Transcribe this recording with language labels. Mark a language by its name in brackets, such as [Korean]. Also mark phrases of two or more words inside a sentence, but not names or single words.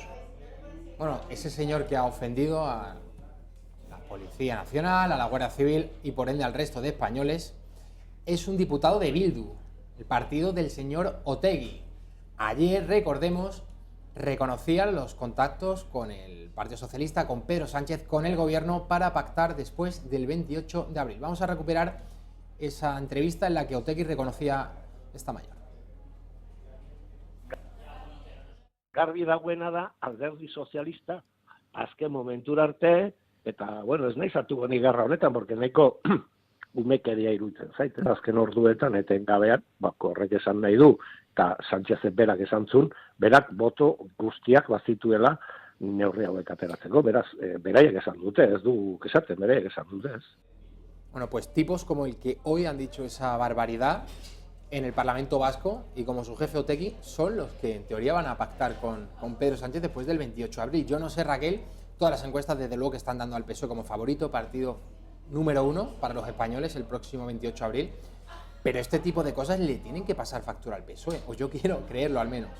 [Spanish] Bueno, ese señor que ha ofendido a la Policía Nacional, a la Guardia Civil y por ende al resto de españoles, es un diputado de Bildu, el partido del señor Otegi. Ayer, recordemos, reconocían los contactos con el Partido Socialista, con Pedro Sánchez, con el gobierno para pactar después del 28 de abril. Vamos a recuperar esa entrevista en la que Otegi reconocía esta mayor. [Basque] Garbi dagoena da alderdi sozialista azken momentura arte, eta, bueno, ez nahi zartuko ni garra honetan, porque nahiko umekeria iruditzen zait, azken orduetan etengabean, horrek esan nahi du, eta Sánchez berak esan zuen, berak boto guztiak bazituela neurri hauek ateratzeko, beraz, beraiek esan dute, ez du esaten, beraiek esan dute, ez. [Spanish] Bueno, pues tipos como el que hoy han dicho esa barbaridad en el Parlamento Vasco y como su jefe Otegi son los que en teoría van a pactar con Pedro Sánchez después del 28 de abril. Yo no sé, Raquel, todas las encuestas desde luego que están dando al PSOE como favorito, partido número 1 para los españoles el próximo 28 de abril, pero este tipo de cosas le tienen que pasar factura al PSOE, o yo quiero creerlo al menos.